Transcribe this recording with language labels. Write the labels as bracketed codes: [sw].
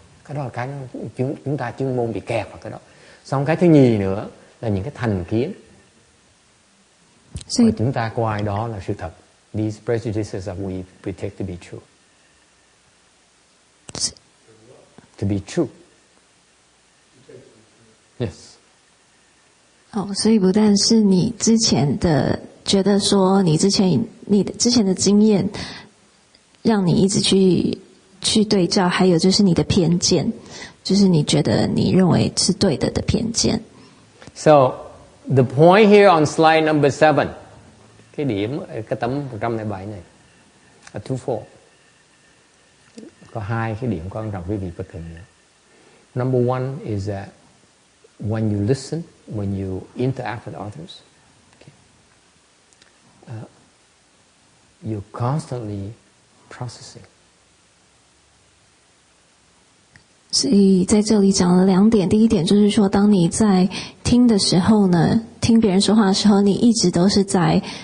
[vi] Cái đó là cái chúng ta chuyên môn bị kẹt vào cái đó. Xong cái thứ nhì nữa là những cái thành kiến và chúng ta coi đó là sự thật. [en] These prejudices that we take to be true. To be true. Yes. [zh] 所以不但是你之前的觉得说你之前的经验让你一直去对照，还有就是你的偏见，就是你觉得你认为是对的偏见。 [en] So the point here on slide number 7, [vi] cái điểm cái tấm 107 này, a 24, có 2 cái điểm quan trọng quý vị phải cần nhớ. [en] Number 1 is that when you listen, when you interact with others, you're constantly processing. [zh] 所以在这里讲了2点，第一点就是说，当你在听的时候呢，听别人说话的时候，你一直都是在